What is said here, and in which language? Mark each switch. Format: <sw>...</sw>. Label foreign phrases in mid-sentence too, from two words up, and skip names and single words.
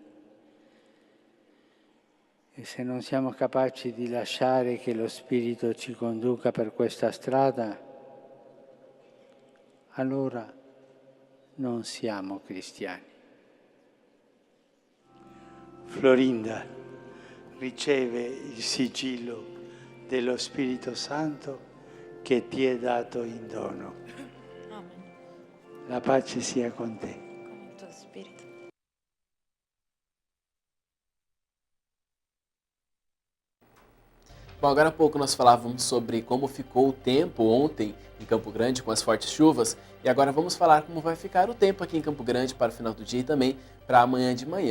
<it>E se non siamo capaci di lasciare che lo Spirito ci conduca per questa strada, allora non siamo cristiani. Florinda riceve il sigillo dello Spirito Santo che ti è dato in dono. Amen. La pace sia con te.</it> <pt>Com o teu espírito. Bom, agora há pouco nós falávamos sobre como ficou o tempo ontem em Campo Grande com as fortes chuvas e agora vamos falar como vai ficar o tempo aqui em Campo Grande para o final do dia e também para amanhã de manhã.</pt>